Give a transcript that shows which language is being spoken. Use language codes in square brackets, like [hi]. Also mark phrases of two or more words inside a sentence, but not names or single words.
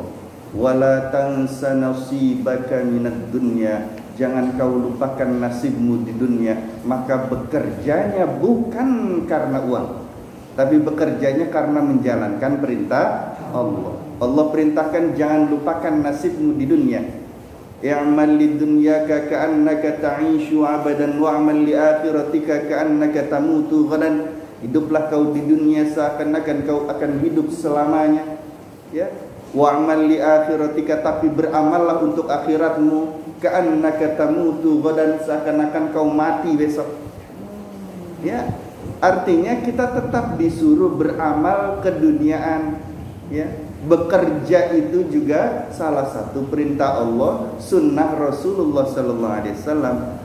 [ar] ولا تنس نصيبك من الدنيا. [id] Jangan kau lupakan nasibmu di dunia. Maka bekerjanya bukan karena uang, tapi bekerjanya karena menjalankan perintah Allah. Allah perintahkan jangan lupakan nasibmu di dunia. [ar] اعمل لدنياك كأنك تعيش أبدا واعمل لآخرتك كأنك تموت غدا. [id] Hiduplah kau di dunia seakan-akan kau akan hidup selamanya. Ya. [ar] واعمل لآخرتك, [id] tapi beramallah untuk akhiratmu. [ar] كأنك تموت غدا, [id] seakan-akan kau mati besok. Ya. Artinya kita tetap disuruh beramal keduniaan, ya. Bekerja itu juga salah satu perintah Allah, sunnah Rasulullah [ar] صلى الله عليه وسلم.